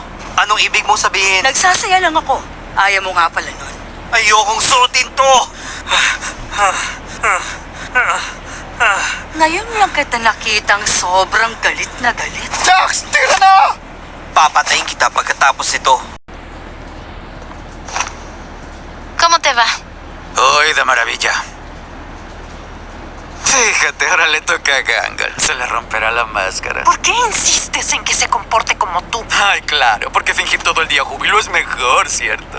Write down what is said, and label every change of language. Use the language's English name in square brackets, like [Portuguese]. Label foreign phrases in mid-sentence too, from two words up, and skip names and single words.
[Filipino] Anong ibig mong sabihin? Nagsasaya lang ako. Ayaw mo nga pala nun. Ayokong suotin to! Ngayon lang kita nakitang sobrang galit na galit. Jax, tira na! Papatayin kita pagkatapos nito. [Spanish] ¿Cómo te va? Hoy, de maravilla. Fíjate, ahora le toca a Gangle. Se le romperá la máscara. ¿Por qué insistes en que se comporte como tú? Ay, claro, porque fingir todo el día júbilo es mejor, ¿cierto?